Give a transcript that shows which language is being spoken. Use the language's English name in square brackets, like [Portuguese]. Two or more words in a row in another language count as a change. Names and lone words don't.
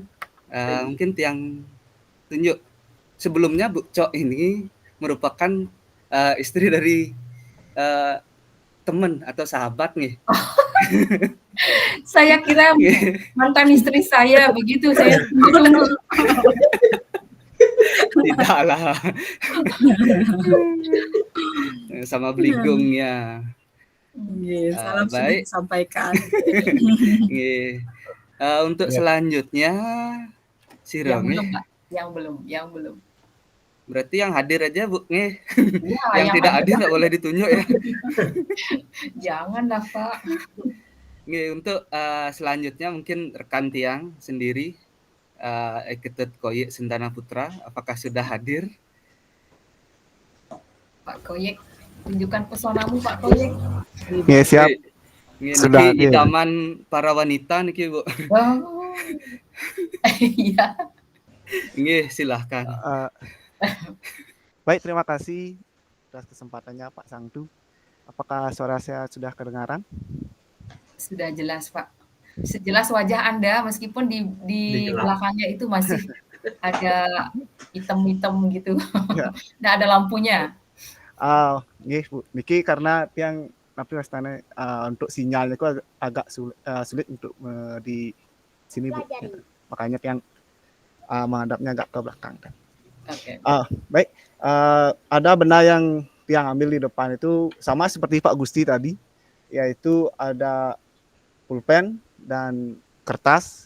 [Indonesian] Mungkin Tiang tunjuk sebelumnya Bu Cok ini merupakan istri dari teman atau sahabat nih. Saya kira mantan istri saya begitu, saya tunggu. Tidaklah. Sama beligungnya. Nggih, salam sudah Baik. disampaikan. Nggih. Untuk Ya. selanjutnya Yang Siro belum, nggih. Pak. Yang belum. Berarti yang hadir aja Bu nggih. Ya, Yang tidak hadir nggak boleh ditunjuk ya. Janganlah, Pak. Nggih, untuk selanjutnya mungkin rekan Tiang sendiri, Ketut Koyik Sentana Putra, apakah sudah hadir? Pak Koyek, tunjukkan pesonamu Pak Koyek. Nggih, siap. Nggih, Sudah niki hadir. idaman para wanita niki Bu. Oh. Iya. Nggih, silahkan. Baik, terima kasih atas kesempatannya Pak Sangtu. Apakah suara saya sudah kedengaran? Sudah jelas, Pak. Sejelas wajah Anda meskipun di belakangnya itu masih ada hitam-hitam gitu. Ya. Nggak ada lampunya. Nggih, Bu. [Balinese] Niki karena tiang tapi wastane [Indonesian] untuk sinyalnya itu agak sulit untuk di sini, Bu. Makanya tiang menghadapnya agak ke belakang. Oke. Baik. Ada benda yang tiang ambil di depan itu sama seperti Pak Gusti tadi, yaitu ada pulpen dan kertas.